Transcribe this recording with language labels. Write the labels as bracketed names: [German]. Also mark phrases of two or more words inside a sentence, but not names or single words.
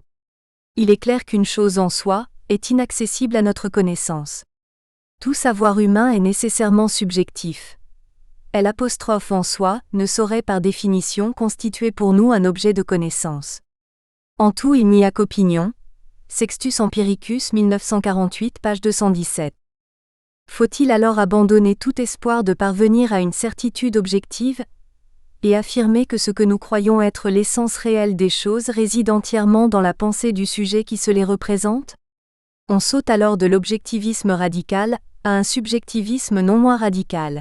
[French] Il est clair qu'une chose en soi est inaccessible à notre connaissance. Tout savoir humain est nécessairement subjectif. L'apostrophe en soi ne saurait par définition constituer pour nous un objet de connaissance. En tout il n'y a qu'opinion. Sextus Empiricus 1948 page 217. Faut-il alors abandonner tout espoir de parvenir à une certitude objective et affirmer que ce que nous croyons être l'essence réelle des choses réside entièrement dans la pensée du sujet qui se les représente? On saute alors de l'objectivisme radical à un subjectivisme non moins radical.